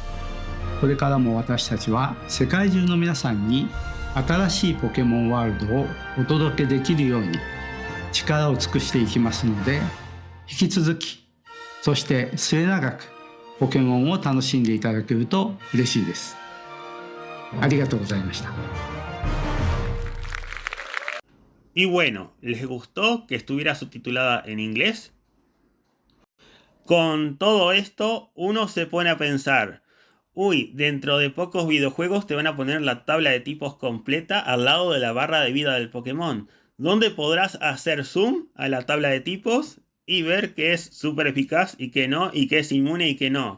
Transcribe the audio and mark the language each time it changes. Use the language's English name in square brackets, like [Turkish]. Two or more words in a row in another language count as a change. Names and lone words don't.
[Japanese] これからも私たちは世界中の皆さんに新しいポケモンワールドをお届けできるように力を尽くしていきますので、引き続き、そして末永くポケモンを楽しんでいただけると嬉しいです。ありがとうございました。 [Spanish] Y bueno, ¿les gustó que estuviera subtitulada en inglés? Con todo esto, uno se pone a pensar, uy, dentro de pocos videojuegos te van a poner la tabla de tipos completa al lado de la barra de vida del Pokémon, donde podrás hacer zoom a la tabla de tipos y ver qué es súper eficaz y qué no, y qué es inmune y qué no.